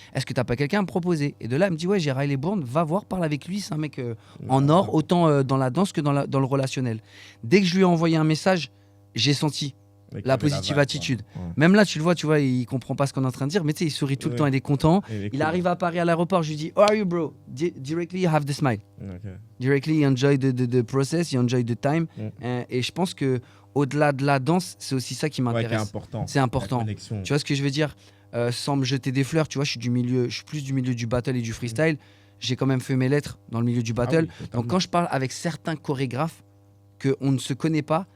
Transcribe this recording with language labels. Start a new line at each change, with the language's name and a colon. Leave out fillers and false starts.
French: Est-ce que tu n'as pas quelqu'un à me proposer? Et de là, elle me dit, ouais, j'ai Riley Bourne, va voir, parle avec lui. C'est un mec en or, autant dans la danse que dans le relationnel. Dès que je lui ai envoyé un message, j'ai senti la positive attitude. Même là, tu le vois, il comprend pas ce qu'on est en train de dire, mais tu sais, il sourit tout le temps, il est content. Il arrive à Paris à l'aéroport, je lui dis,
English: how are you, bro? Directly, you have the smile. Directly, you enjoy the process, you enjoy the time.
French: Et je pense que au-delà de la danse, c'est aussi ça qui m'intéresse. C'est important. Tu vois ce que je veux dire? Sans me jeter des fleurs, tu vois, je suis plus du milieu du battle et du freestyle. J'ai quand même fait mes lettres dans le milieu du battle. Donc quand je parle avec certains chorégraphes qu'on ne se connaît pas,